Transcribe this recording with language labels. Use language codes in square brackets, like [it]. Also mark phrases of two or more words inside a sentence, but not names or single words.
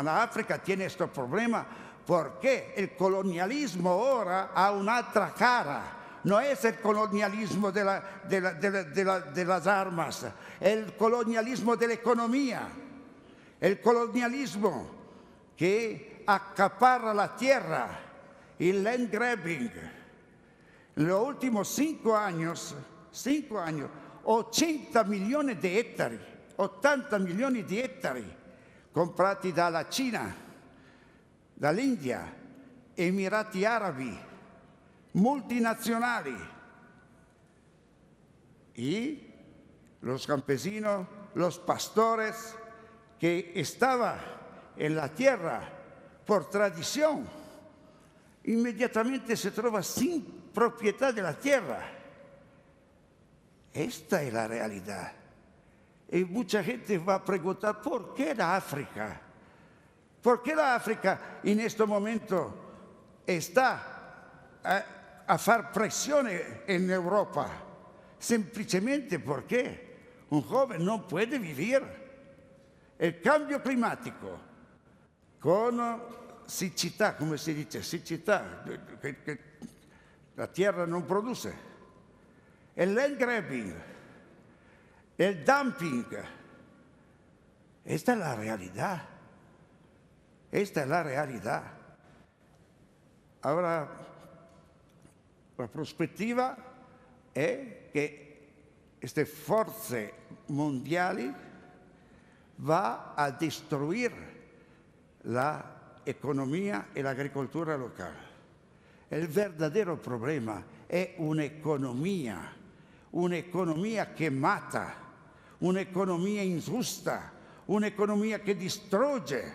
[es] La África tiene este problema porque el colonialismo ahora [it] ha un'altra cara. [es] No es el colonialismo de las armas, el colonialismo de la economía, el colonialismo que acapara la tierra, el [en] land grabbing. [es] En los últimos 5 años, 80 millones de hectáreas, [it] 80 milioni di ettari comprati dalla Cina, dall'India, Emirati Arabi, multinazionali. [es] Y los campesinos, los pastores que estaban en la tierra por tradición, inmediatamente se trova sin propiedad de la tierra. Esta es la realidad. Y mucha gente va a preguntar, ¿por qué la África? ¿Por qué la África en este momento está a hacer presión en Europa? Semplicemente porque un joven no puede vivir. El cambio climático con [it] siccità, come si dice, siccità, che la tierra non produce, el [en] land grabbing, [es] el dumping. Esta es la realidad. Esta es la realidad. Ahora, [it] la prospettiva è che queste forze mondiali va [es] a destruire la economía y la agricultura local. El verdadero problema es una economía que mata, una economía injusta, una economía que destruye.